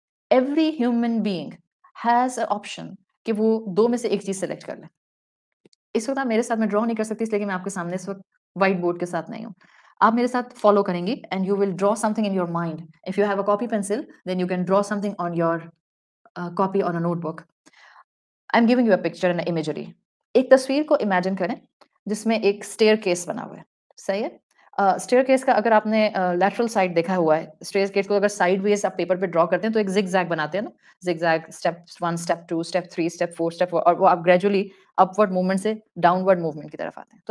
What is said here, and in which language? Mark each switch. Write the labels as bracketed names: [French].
[English] every human being has a option [Urdu] کہ وہ دو میں سے ایک چیز سلیکٹ کر لے. اس وقت آپ میرے ساتھ میں ڈرا نہیں کر سکتی، اس لیے کہ میں آپ کے سامنے اس وقت وائٹ بورڈ کے ساتھ نہیں ہوں. آپ میرے ساتھ فالو کریں گی [English] And you will draw something in your mind. If you have a copy pencil then you can draw something on your copy on a notebook. I am giving you a picture and imagery. [Urdu] ایک تصویر کو imagine کریں جس میں ایک steer case بنا ہوا ہے. صحیح ہے. اسٹیئر کیس کا اگر آپ نے لیٹرل سائڈ دیکھا ہوا ہے، اسٹیئر کیس کو اگر سائڈ ویز آپ پیپر پہ ڈرا کرتے ہیں تو ایک زگ زیگ بناتے ہیں نا، zig zag step 1 step 2 step 3 step 4 step, اور وہ آپ [English] gradually upward movement [Urdu] سے ڈاؤن ورڈ موومنٹ کی طرف آتے ہیں.